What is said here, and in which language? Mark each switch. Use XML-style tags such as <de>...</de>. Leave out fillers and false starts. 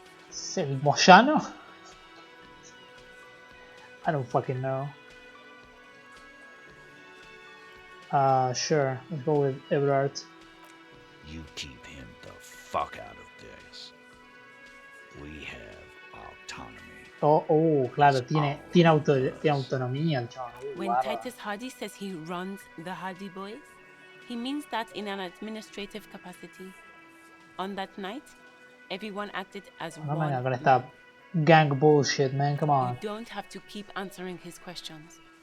<es>¿Es el Moyano?</es> <en>I don't fucking know. Sure. Let's go with Everard. You keep him the fuck out of this. We have autonomy.</en> <es>Oh, claro, tiene autonomía el chaval.</es> <en>When Titus Hardy says he runs the Hardy Boys, he means that in an administrative capacity. On that night, everyone acted as No one.</en> <es>venga con esta</es> <en>gang bullshit, man. Come on. You don't have to keep answering his questions.</en>